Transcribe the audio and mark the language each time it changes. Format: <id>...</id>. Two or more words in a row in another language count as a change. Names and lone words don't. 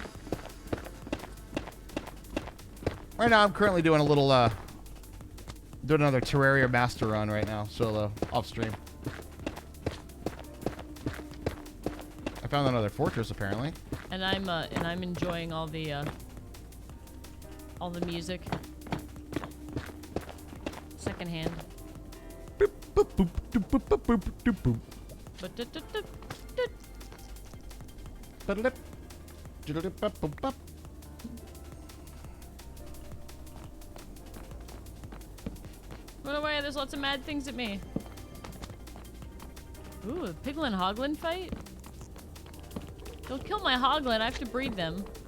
<en>Right now, I'm currently doing a little, doing another Terraria Master Run right now, solo, off stream. I found another fortress apparently. And I'm enjoying all the music. Secondhand. Boop, boop, boop, doop, boop, boop, boop, doop, boop. Ba-da-da-da-da-da. Ba-da-dip. Diddle-dip, bop, bop, bop. Run away, there's lots of mad things at me. Ooh, a piglin hoglin fight? Don't kill my hoglin, I have to breed them.</en>